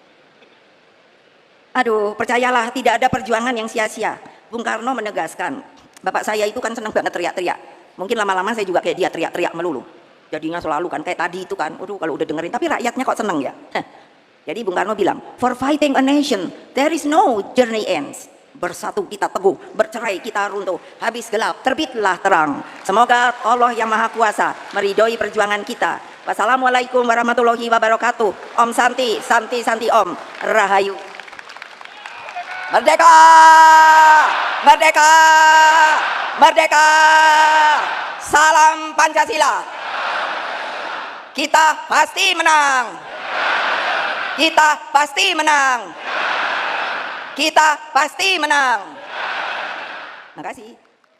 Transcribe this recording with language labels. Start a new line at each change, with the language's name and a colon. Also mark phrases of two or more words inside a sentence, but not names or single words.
Indonesian: Aduh, percayalah tidak ada perjuangan yang sia-sia. Bung Karno menegaskan, bapak saya itu kan senang banget teriak-teriak. Mungkin lama-lama saya juga kayak dia teriak-teriak melulu. Jadinya selalu kan kayak tadi itu kan, kalau udah dengerin, tapi rakyatnya kok seneng ya. Jadi Bung Karno bilang,
English: for fighting a nation, there is no journey ends,
Indonesian: bersatu kita teguh, bercerai kita runtuh, habis gelap, terbitlah terang. Semoga Allah yang Maha Kuasa meridhoi perjuangan kita.
Arabic: والسلام عليكم ورحمة الله وبركاته.
Sanskrit: Om Santi, Santi, Santi Om, Rahayu.
Indonesian: Merdeka! Merdeka! Merdeka! Salam Pancasila. Kita pasti menang. Kita pasti menang. Kita pasti menang. Terima kasih.